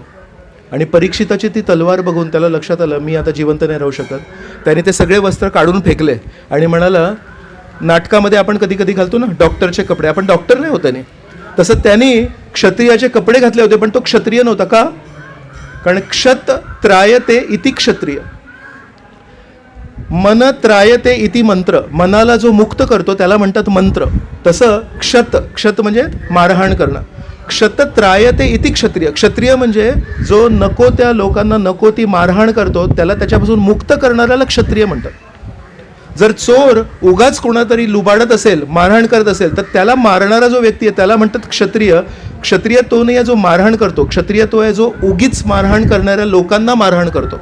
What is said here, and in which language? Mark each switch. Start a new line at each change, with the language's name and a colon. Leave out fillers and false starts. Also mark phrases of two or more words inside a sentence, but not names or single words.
Marathi: आणि परीक्षिताची ती तलवार बघून त्याला लक्षात आलं मी आता जिवंत नाही राहू शकत. त्याने ते सगळे वस्त्र काढून फेकले आणि म्हणाला नाटकामध्ये आपण कधी कधी घालतो ना डॉक्टरचे कपडे, आपण डॉक्टर नाही होते. तसं त्यांनी क्षत्रियाचे कपडे घातले होते पण तो क्षत्रिय नव्हता. का? कारण
Sanskrit: क्षत त्रायते इति क्षत्रिय, मन त्रायते इति मंत्र,
Marathi: मनाला जो मुक्त करतो त्याला म्हणतात मंत्र. तसं क्षत म्हणजे मारहाण करणं.
Sanskrit: क्षत त्रायते इति क्षत्रिय,
Marathi: क्षत्रिय म्हणजे जो नको त्या लोकांना नको ती मारहाण करतो त्याला त्याच्यापासून मुक्त करणाऱ्याला क्षत्रिय म्हणतात. जर चोर उगाच कोणातरी लुबाडत असेल, मारहाण करत असेल तर त्याला मारणारा जो व्यक्ती आहे त्याला म्हणतात क्षत्रिय. क्षत्रिय तो नाही आहे जो मारहाण करतो, क्षत्रिय तो आहे जो उगीच मारहाण करणाऱ्या लोकांना मारहाण करतो.